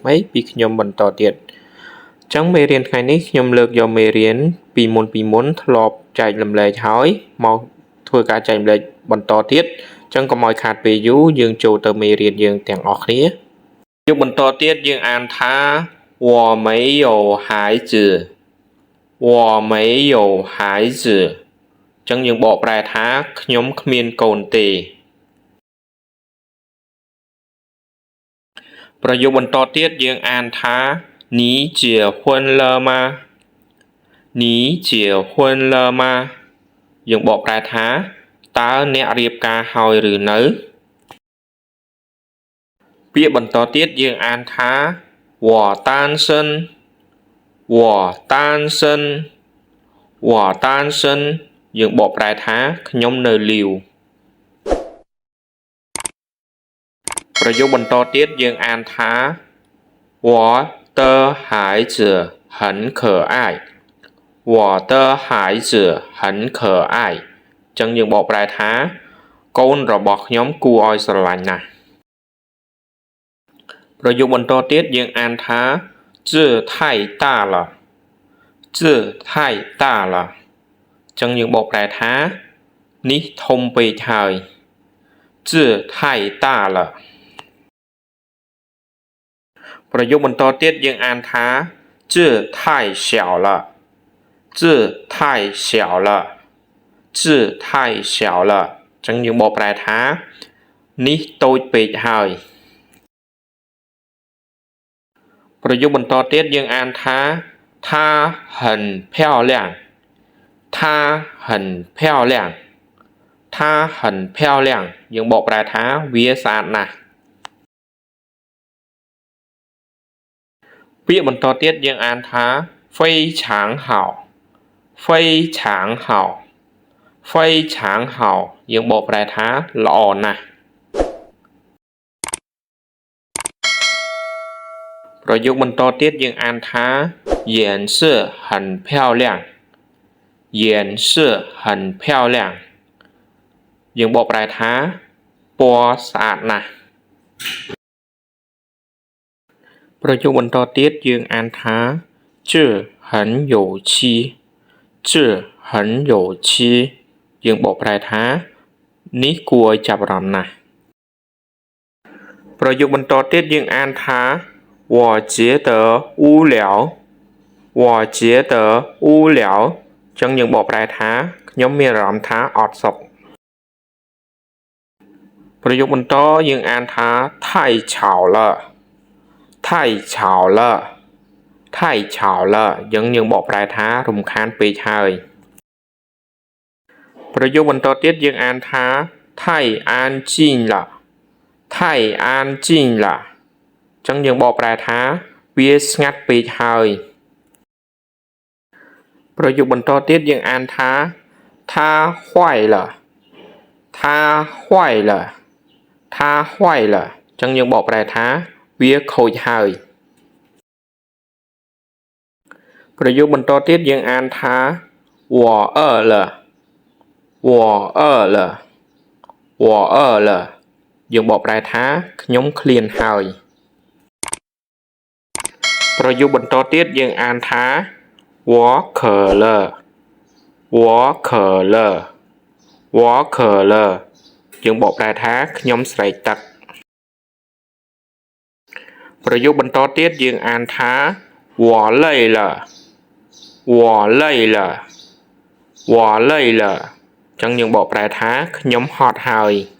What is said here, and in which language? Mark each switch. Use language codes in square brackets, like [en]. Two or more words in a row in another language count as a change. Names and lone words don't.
[km] ពីខ្ញុំបន្តទៀតអញ្ចឹងមេរៀនថ្ងៃនេះខ្ញុំលើកយកមេរៀនពីមុនធ្លាប់ចែករំលែកហើយមកធ្វើការចែកម្លែកបន្តទៀតអញ្ចឹងកុំឲ្យខាតពេលយូរយើងចូលទៅមេរៀនយើងទាំងអស់គ្នាយកបន្តទៀតយើងអានថា [zh] 我没有孩子我没有孩子 [km] ចឹងយើងបកប្រែថាខ្ញុំគ្មានកូនទេ ប្រយោគបន្តទៀតយើងអានថា [zh] 你结婚了吗你结婚了吗 [km] យើងបកប្រែថាតើអ្នករៀបការហើយឬនៅ ពាក្យបន្តទៀតយើងអានថា [zh] 我单身我单身我单身 [km] យើងបកប្រែថាខ្ញុំនៅលាវ ប្រយោគបន្តទៀតយើងអានថា [zh] 我的孩子很可爱我的孩子很可爱 [km] ចឹងយើងបកប្រែថាកូនរបស់ខ្ញុំគួរឲ្យស្រឡាញ់ណាស់ ប្រយោគបន្តទៀតយើងអានថា [zh] 这太大了这太大了 [km] ចឹងយើងបកប្រែថានេះធំពេកហើយ [zh] 这太大了 [km] ប្រយោគបន្តទៀតយើងអានថា [zh] 这太小了这太小了这太小了 [km] ចឹងយើងបកប្រែថានេះតូចពេកហើយ ប្រយោគបន្តទៀតយើងអានថា [zh] 她很漂亮她很漂亮她很漂亮 [km] យើងបកប្រែថាវាស្អាតណាស់ ពាក្យបន្តទៀតយើងអានថា [zh] 非常好非常好非常好 [km] យើងបកប្រែថាល្អណាស់ប្រយោគបន្តទៀតយើងអានថា [zh] 颜色很漂亮颜色很漂亮 [km] យើងបកប្រែថាពណ៌ស្អាតណាស់ ប្រយោគបន្តទៀតយើងអានថា [zh] 这很有趣这很有趣 [km] យើងបកប្រែថានេះគួរឲ្យចាប់អារម្មណ៍ណាស់ ប្រយោគបន្តទៀតយើងអានថា [zh] 我觉得无聊我觉得无聊 [km] ចឹងយើងបកប្រែថាខ្ញុំមានអារម្មណ៍ថាអត់សុខប្រយោគបន្តយើងអានថា [zh] 太吵了太吵了太吵了 [km] យើងបកប្រែថារំខានពេកហើយ ប្រយោគបន្តទៀតយើងអានថា [zh] 太安静了太安静了 [km] ចឹងយើងបកប្រែថាវាស្ងាត់ពេកហើយ ប្រយោគបន្តទៀតយើងអានថា [zh] 他坏了他坏了他坏了 [km] ចឹងយើងបកប្រែថាវាខូចហើយប្រយោគបន្តទៀតយើងអានថា [zh] 我饿了我饿了我饿了 [km] យើងបកប្រែថាខ្ញុំឃ្លានហើយ ប្រយោគបន្តទៀតយើងអានថា [zh] 我渴了我渴了我渴了 [km] យើងបកប្រែថាខ្ញុំស្រេកទឹកប្រយោគបន្តទៀតយើងអានថា [zh] 我累了我累了我累了 [km] ចឹងយើងបកប្រែថាខ្ញុំហត់ហើយ